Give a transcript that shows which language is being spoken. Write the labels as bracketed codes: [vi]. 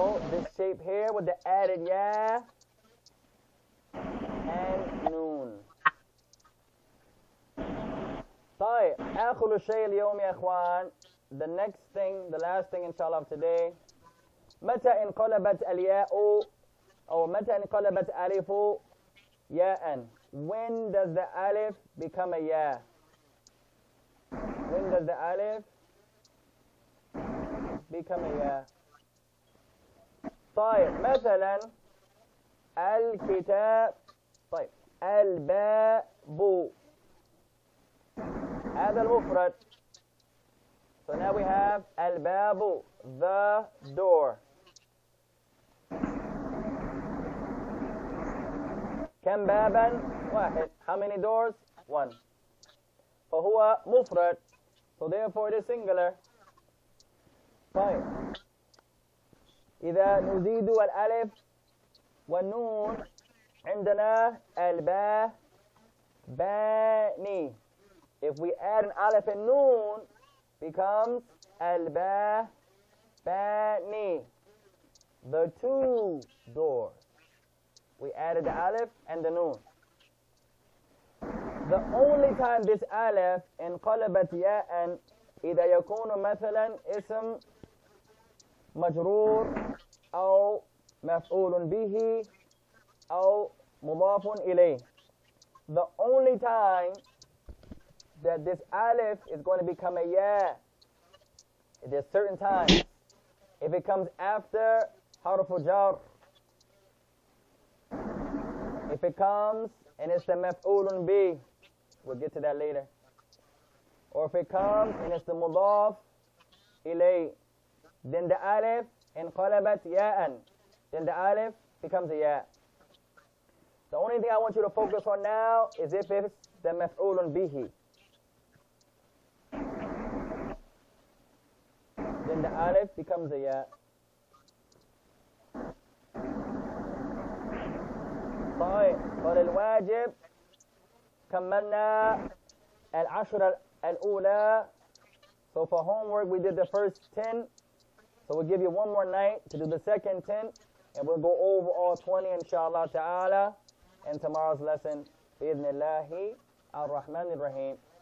[en] This shape here with the added ya and noon. [ar] طيب آخر شيء اليوم يا إخوان. [en] The next thing, the last thing inshallah of today. [ar] متى انقلبت الياء أو متى انقلبت ألف ياء? [en] When does the alif become a ya? When does the alif become a ya? [ar] طيب مثلا الكتاب. طيب الباب هذا المفرد. [en] So now we have الباب, the door. [ar] كم بابا؟ واحد. [en] How many doors? One. [ar] فهو مفرد. [en] So therefore it is singular. [ar] طيب إذا نزيد الألف والنون عندنا الباء باني. [en] If we add an alif and noon, becomes [ar] الباء باني, [en] the two doors. we added the alif and the noon. The only time this alif [ar] انقلبت ياء إذا يكون مثلا اسم مجرور أو مفعول به أو مضاف إليه. [en] The only time that this alif is going to become a ya, there's certain times. If it comes after harfu jar, if it comes and it's the maf'ulun bi, we'll get to that later. Or if it comes and it's the mudaf ilay, then the alif [ar] inqalabat ya'an, [en] then the alif becomes a ya. The only thing I want you to focus on now is if it's the maf'ulun bihi. Then the alif becomes a ya. [ar] طيب وللواجب كملنا العشر الأولى. [en] So for homework we did the first 10. So we'll give you one more night to do the second 10, and we'll go over all 20 inshallah ta'ala in tomorrow's lesson. [ar] Bi'idhnillahi ar-Rahman ar-Rahim.